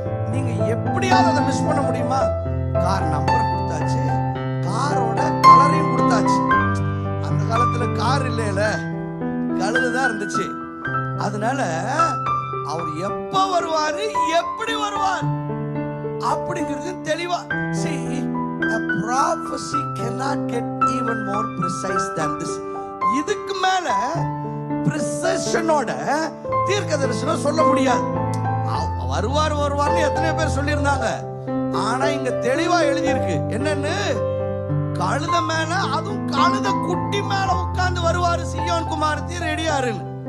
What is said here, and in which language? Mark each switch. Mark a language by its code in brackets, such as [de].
[ta] நீங்க எப்படியாவது அதை மிஸ் பண்ண முடியுமா? கார் நம்பர் கொடுத்தாச்சு, காரோட கலரையும் கொடுத்தாச்சு. அந்த காலத்துல கார் இல்லைல, கழுதுதான் இருந்துச்சு. அதனால அவர் எப்ப வருவாரு, எப்படி வருவார் அப்படிங்கிறது தெளிவா. [en] See, a prophecy cannot get even more precise than this. [ta] இதுக்கு மேல precisionோட தீர்க்கதரிசனம் சொல்ல முடியாது. வருவார் வருவார்னு எத்தனை பேர் சொல்லியிருந்தாங்க. ஆனா இங்க தெளிவா எழுதியிருக்கு என்னன்னு, கழுத மேல, அதுவும் கழுத குட்டி மேல உட்கார்ந்து வருவாரு, சீயோன் குமாரத்தி ரெடியாருன்னு.